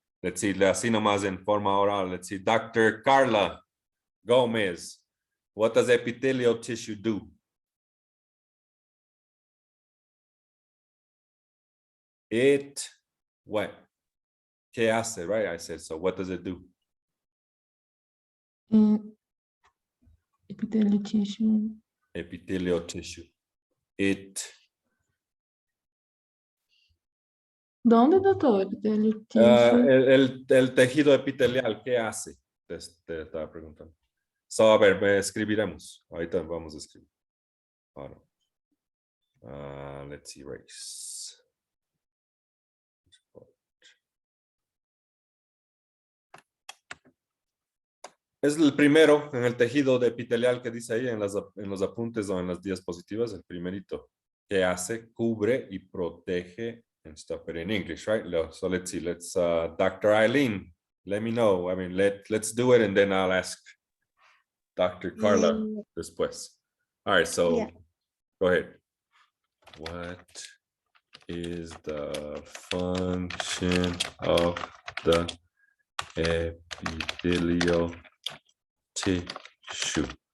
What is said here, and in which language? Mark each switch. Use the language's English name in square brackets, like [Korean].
[English] Let's see, [Spanish] así nomás en forma oral. [English] Let's see, Dr. Carla Gomez, what does epithelial tissue do? It, what? [Spanish] ¿Qué hace, [English] right? I said, so what does it do? Epithelial tissue. Epithelial tissue. It. ¿Dónde, doctor? Epithelial tissue. [Spanish] El tejido epitelial, ¿qué hace? Te estaba preguntando. So, a ver, escribiremos. Ahorita vamos a escribir. Ahora. [English] Let's erase. [Spanish] Es el primero en el tejido de epitelial que dice ahí en los apuntes o en las diapositivas, el primerito, que hace, cubre y protege [English] and stuff, but in English, right? So let's see. Let's Dr. Eileen, let me know. I mean, let's do it, and then I'll ask Dr. Carla después. All right, so Yeah. go ahead. What is the function of the epithelial tissue?